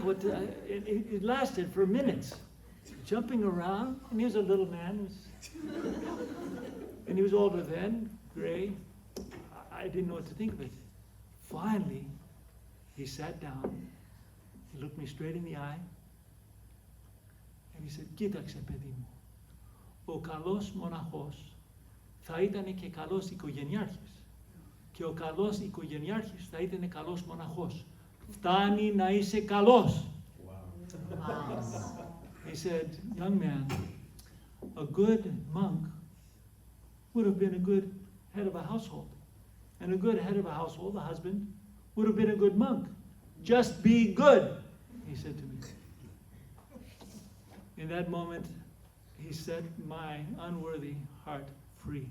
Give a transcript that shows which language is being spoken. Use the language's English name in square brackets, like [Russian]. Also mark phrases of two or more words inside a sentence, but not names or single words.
[English] It lasted for minutes, jumping around. And he was a little man, and he was older then, gray. I didn't know what to think of it. Finally, he sat down. He looked me straight in the eye, and he said, [Greek] «Κοίταξε, παιδί μου, ο καλός μοναχός θα ήταν και καλός οικογενειάρχης και ο καλός οικογενειάρχης θα ήταν καλός μοναχός. Φτάνει να είσαι καλός». [English] He said, young man, a good monk would have been a good head of a household. And a good head of a household, a husband, would have been a good monk. Just be good, he said to me. In that moment, he set my unworthy heart free.